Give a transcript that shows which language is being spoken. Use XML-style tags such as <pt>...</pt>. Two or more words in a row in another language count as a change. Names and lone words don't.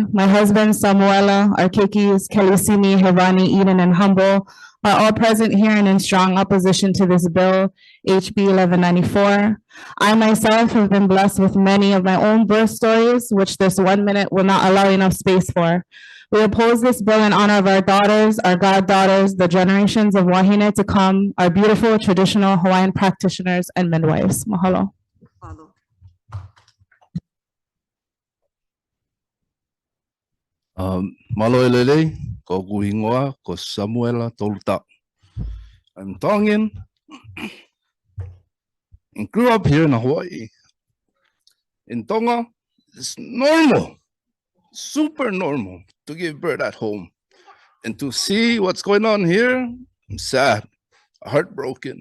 <en>My husband, Samuela, our keikis, Kelisini, Hevani, Eden, and Humble are all present here and in strong opposition to this bill, HB 1194. I myself have been blessed with many of my own birth stories, which this 1 minute will not allow enough space for. We oppose this bill in honor of our daughters, our goddaughters, the generations of wahine to come, our beautiful traditional Hawaiian practitioners and midwives. Mahalo.</en> <to>Maloelele, ko Kuhingoa, ko Samuela Toluta.</to> <en>I'm Tongan and grew up here in Hawaii. In Tonga, it's normal, super normal to give birth at home. And to see what's going on here, I'm sad, heartbroken.</en>